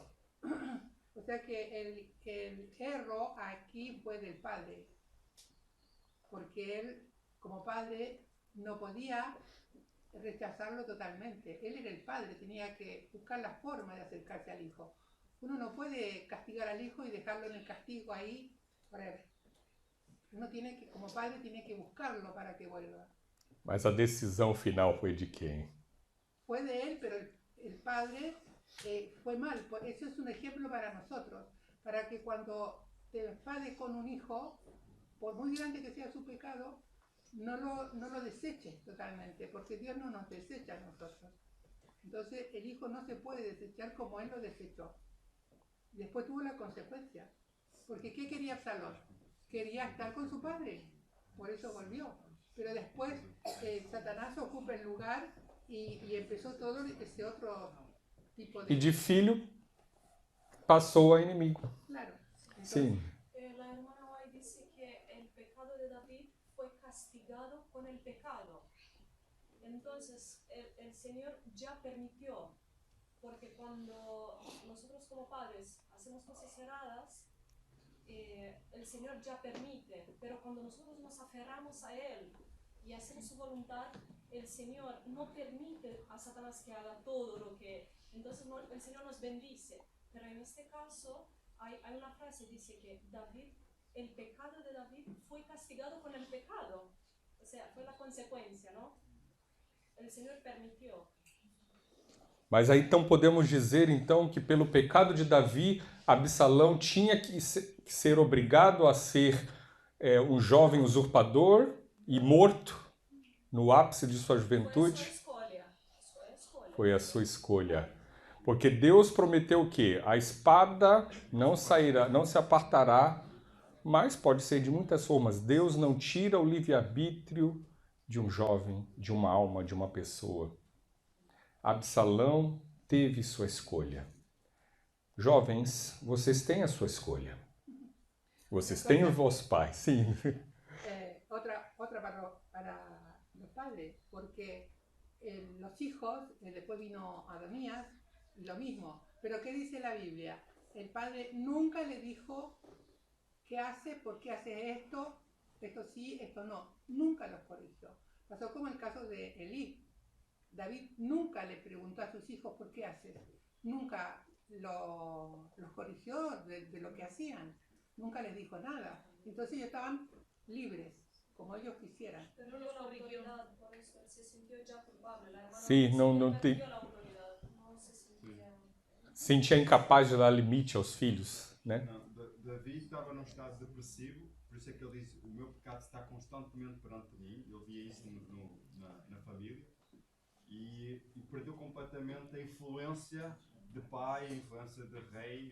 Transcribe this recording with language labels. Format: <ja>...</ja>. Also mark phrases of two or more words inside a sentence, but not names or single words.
<es>O sea que el error aquí fue del padre, porque él como padre no podía rechazarlo totalmente. Él era el padre, tenía que buscar la forma de acercarse al hijo. Uno no puede castigar al hijo y dejarlo en el castigo ahí forever. Uno tiene que, como padre, tiene que buscarlo para que vuelva.</es> <pt>Mas a decisão final foi de quem?</pt> <es>Fue de él, pero el padre fue mal. Eso es un ejemplo para nosotros, para que cuando te enfades con un hijo, por muy grande que sea su pecado, no lo deseches totalmente, porque Dios no nos desecha a nosotros. Entonces el hijo no se puede desechar como él lo desechó. Después tuvo la consecuencia, porque ¿qué quería Absalón? Quería estar con su padre, por eso volvió. Pero después Satanás ocupa el lugar y empezó todo ese otro tipo de...</es> <pt>E de filho passou a inimigo.</pt> <es>Claro. Entonces,</es> <pt>Sim.</pt> <es>La hermana White dice que el pecado de David fue castigado con el pecado. Entonces el Señor ya permitió, porque cuando nosotros como padres hacemos cosas erradas, el Señor ya permite, pero cuando nosotros nos aferramos a Él y hacemos su voluntad, el Señor no permite a Satanás que haga todo lo que... Entonces el Señor nos bendice, pero en este caso hay una frase que dice que David, el pecado de David fue castigado con el pecado, o sea, fue la consecuencia, ¿no? El Señor permitió.</es> <pt>Mas aí então podemos dizer então que pelo pecado de Davi, Absalão tinha que ser obrigado a ser um jovem usurpador e morto no ápice de sua juventude. Foi a sua escolha. Porque Deus prometeu o quê? A espada não sairá, não se apartará, mas pode ser de muitas formas. Deus não tira o livre-arbítrio de um jovem, de uma alma, de uma pessoa. Absalão teve sua escolha. Jovens, vocês têm a sua escolha. Vocês têm os vossos pais, sim.</pt> <es>Otra para los padres, porque los hijos, después vino Adonías, y lo mismo. Pero ¿qué dice la Biblia? El padre nunca le dijo qué hace, por qué hace esto sí, esto no. Nunca los corrigió. Pasó como el caso de Elí. David nunca le preguntó a sus hijos por qué haces. Nunca los corrigió de lo que hacían. Nunca les dijo nada. Entonces ellos estaban libres, como ellos quisieran. Pero no la autoridad, por eso se sintió ya culpable. La hermana</es> <pt>Sim, não tem.</pt> <es>la autoridad, no se sentía...</es> <pt>Sentia incapaz de dar limite aos filhos, né? Não, Davi estava num estado depressivo, por isso é que ele diz: o meu pecado está constantemente perante mim. Ele via isso na família e perdeu completamente a influência de pai, a influência de rei.</pt>